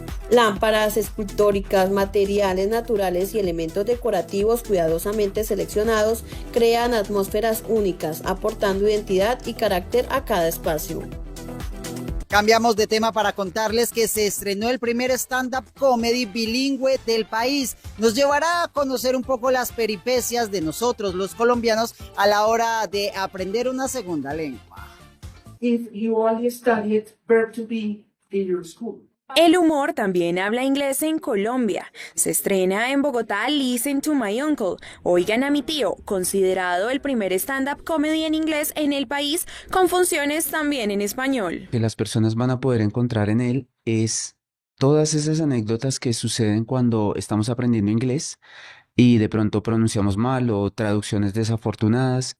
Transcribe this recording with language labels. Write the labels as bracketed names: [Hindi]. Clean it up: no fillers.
[Spanish] Lámparas escultóricas, materiales naturales y elementos decorativos cuidadosamente seleccionados crean atmósferas únicas, aportando identidad y carácter a cada espacio. Cambiamos de tema para contarles que se estrenó el primer stand-up comedy bilingüe del país. Nos llevará a conocer un poco las peripecias de nosotros, los colombianos, a la hora de aprender una segunda lengua. [English] If you only studied verb to be in your school. [Spanish] El humor también habla inglés en Colombia. Se estrena en Bogotá Listen to My Uncle, Oigan a mi tío, considerado el primer stand-up comedy en inglés en el país, con funciones también en español. Que las personas van a poder encontrar en él es todas esas anécdotas que suceden cuando estamos aprendiendo inglés y de pronto pronunciamos mal o traducciones desafortunadas.